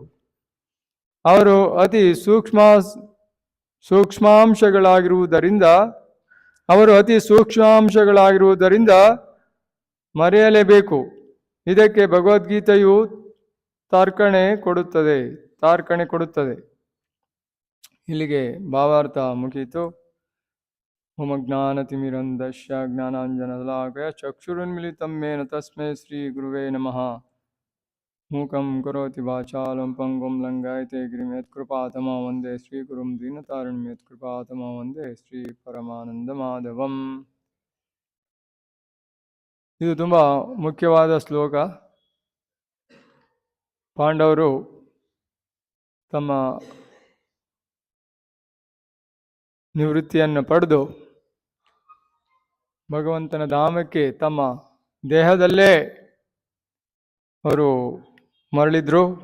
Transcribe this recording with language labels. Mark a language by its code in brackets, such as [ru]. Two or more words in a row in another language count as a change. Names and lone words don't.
[kn] ಅವರು ಅತಿ ಸೂಕ್ಷ್ಮಾಂಶಗಳಾಗಿರುವುದರಿಂದ ಮರೆಯಲೇಬೇಕು. ಇದಕ್ಕೆ ಭಗವದ್ಗೀತೆಯು ತಾರ್ಕಣೆ ಕೊಡುತ್ತದೆ. ಇಲ್ಲಿಗೆ ಭಾವಾರ್ಥ ಮುಗಿಯಿತು. [sa] ಓಂ ಜ್ಞಾನತಿಮಿರಂಧಸ್ಯ ಜ್ಞಾನಾಂಜನಶಲಾಕಯ ಚಕ್ಷುರುನ್ಮಿಲಿತಂ ಯೇನ ತಸ್ಮೈ ಶ್ರೀ ಗುರುವೇ ನಮಃ. ಮೂಕಂ ಕರೋತಿ ವಾಚಾಲಂ ಪಂಗುಂ ಲಂಘಯತೆ ಗಿರಿಂ ಯತ್ಕೃಪಾತಮಂ ವಂದೇ ಶ್ರೀಗುರುಂ ದೀನತಾರಿಣಂ ಯತ್ಕೃಪಾತಮಂ ವಂದೇ ಶ್ರೀ ಪರಮಾನಂದ ಮಾಧವಂ. [kn] ಇದು ತುಂಬ ಮುಖ್ಯವಾದ ಶ್ಲೋಕ. ಪಾಂಡವರು ತಮ್ಮ ನಿವೃತ್ತಿಯನ್ನು ಪಡೆದು ಭಗವಂತನ ಧಾಮಕ್ಕೆ ತಮ್ಮ ದೇಹದಲ್ಲೇ ಅವರು ಮರಳಿದ್ರು.